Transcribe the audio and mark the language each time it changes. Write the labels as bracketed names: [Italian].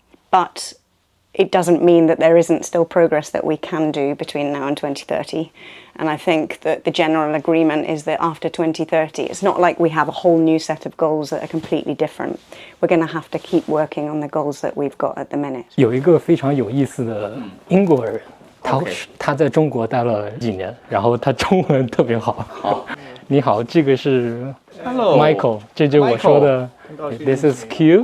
[English] But it doesn't mean that there isn't still progress that we can do between now and 2030. And I think that the general agreement is that after 2030, it's not like we have a whole new set of goals that are completely different. We're going to have to keep working on the goals that we've got at the minute. [Chinese] 有一个非常有意思的英国人，他在中国待了几年，然后他中文特别好。好，你好，这个是 [English] Hello [Chinese] Michael， 这就是我说的 [English] This is Q。